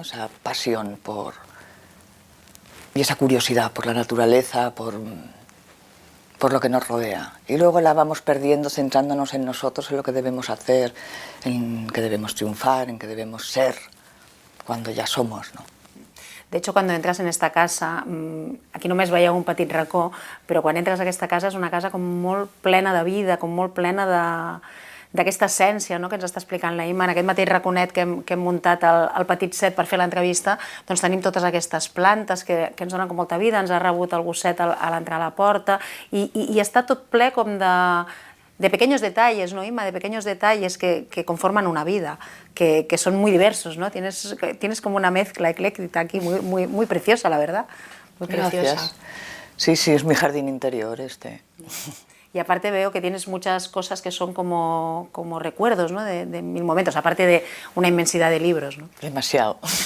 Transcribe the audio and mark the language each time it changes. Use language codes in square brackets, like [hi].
[es] Esa pasión y esa curiosidad por la naturaleza, por lo que nos rodea. Y luego la vamos perdiendo centrándonos en nosotros, en lo que debemos hacer, en que debemos triunfar, en que debemos ser, cuando ya somos, ¿no? [ca] De hecho, cuando entras en esta casa, aquí només veieu un petit racó, però quan entres a aquesta casa és una casa com molt plena de vida, com molt plena d'aquesta essència, no?, que ens està explicant la Imma. En aquest mateix raconet que hem muntat al petit set per fer l'entrevista, doncs tenim totes aquestes plantes que ens donen com molta vida, ens ha rebut el gosset a l'entrar a la porta, i està tot ple com de [es] pequeños detalles, ¿no, Imma? De pequeños detalles que conforman una vida, que son muy diversos, ¿no? Tienes como una mezcla ecléctica aquí muy preciosa, la verdad. Muy preciosa. Gracias. Sí, es mi jardín interior este. Y aparte veo que tienes muchas cosas que son como recuerdos, ¿no? de mil momentos, aparte de una inmensidad de libros, ¿no? Demasiado.